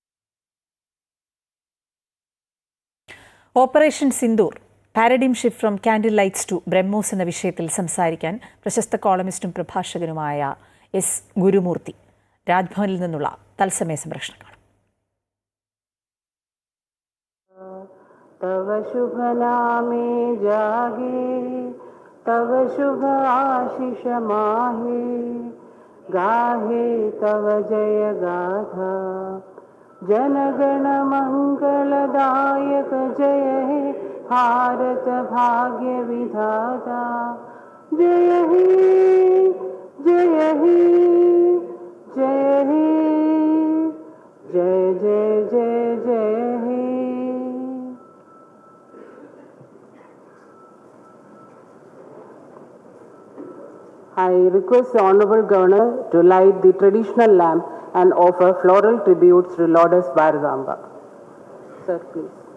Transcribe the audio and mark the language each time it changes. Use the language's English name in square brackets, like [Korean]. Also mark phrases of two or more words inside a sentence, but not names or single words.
[Malayalam] ഓപ്പറേഷൻ സിന്ദൂർ [English] paradigm shift from candle lights to BrahMos [Malayalam] എന്ന വിഷയത്തിൽ സംസാരിക്കാൻ പ്രശസ്ത കോളമിസ്റ്റും പ്രഭാഷകനുമായ എസ് ഗുരുമൂർത്തി രാജ്ഭവനിൽ നിന്നുള്ള തത്സമയ സംപ്രേഷണം കാണും. [Bangla] তব শুভনামে জাগে তব শুভ আশিস মাগে গাহে তব জয় গাথা জনগণ মঙ্গলদায়ক জয় হে ভারত ভাগ্য বিধাতা জয় হে জয় হে জয় হে জয় জয় জয় জয় হে. [English] I request the Honorable Governor to light the traditional lamp and offer floral tributes to Lourdes Barzamba. Sir, please.